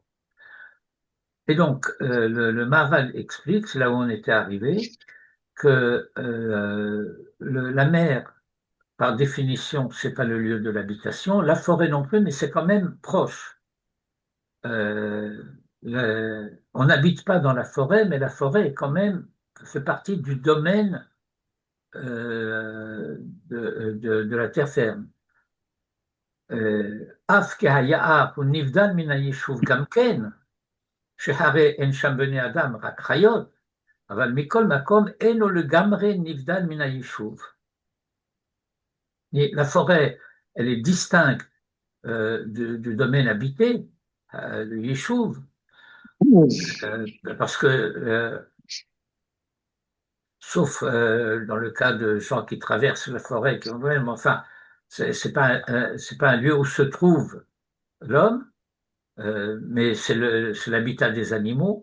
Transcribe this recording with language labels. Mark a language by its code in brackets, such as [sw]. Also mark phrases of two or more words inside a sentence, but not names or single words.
[fr] Et donc, le Maharal explique, c'est là où on était arrivé, que la mer, par définition, c'est pas le lieu de l'habitation, la forêt non plus, mais c'est quand même proche. On n'habite pas dans la forêt, mais la forêt est quand même fait partie du domaine de la terre ferme. [he] אף כהיער הוא נבדל מן היישוב גם כן, שהרי אין שם בני אדם, רק חיות, אבל מכל מקום אינו לגמרי נבדל מן היישוב. [fr] La forêt, elle est distincte du domaine habité, du Yishuv, parce que, sauf dans le cas de gens qui traversent la forêt, qui ont même, enfin, c'est pas un lieu où se trouve l'homme, mais c'est l'habitat des animaux.